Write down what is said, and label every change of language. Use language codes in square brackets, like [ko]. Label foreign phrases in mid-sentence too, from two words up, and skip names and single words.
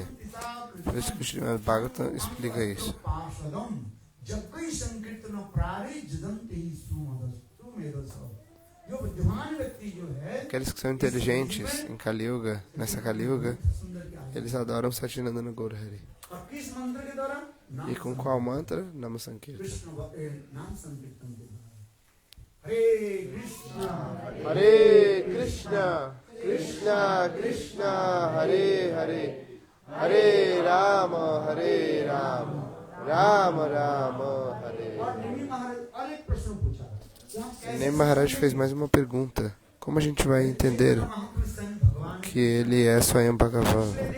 [pt] Por isso que o Srimad Bhagavatam explica isso. Aqueles que são inteligentes em Kali Yuga, nessa Kali Yuga, eles adoram Satinandana Gaurahari. E com qual mantra? [sa] Nama Sankirtan. Hare Krishna, Krishna Krishna, Hare Hare, Hare Rama, Rama Rama, Hare. [pt] Nemi Maharaj fez mais uma pergunta. Como a gente vai entender que ele é [sa] Swayam Bhagavan?